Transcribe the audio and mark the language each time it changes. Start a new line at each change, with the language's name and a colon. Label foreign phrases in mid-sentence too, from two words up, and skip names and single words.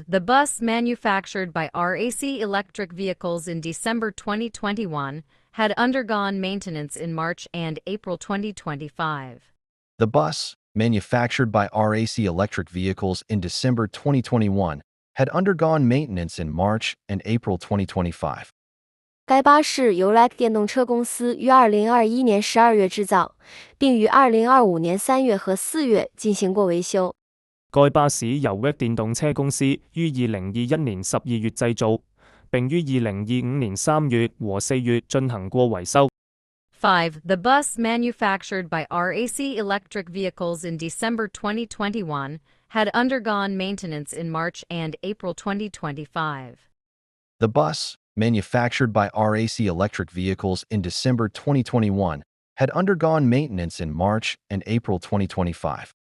English: The bus manufactured by RAC Electric Vehicles in December 2021 had undergone maintenance in March and April 2025. The bus, manufactured by RAC Electric Vehicles in December 2021, had undergone maintenance in March and April 2025.
Chinese: 该巴士由 RAC 电动车公司于2021年12月制造，并于2025年3月和4月进行过維修。該巴士由 RAC 電動車公司於2021年12月製造，並於2025年3月和4月進行過維修。 5.
English: The bus manufactured by RAC Electric Vehicles in December 2021 had undergone maintenance in March and April 2025. The bus, manufactured by RAC Electric Vehicles in December 2021, had undergone maintenance in March and April 2025.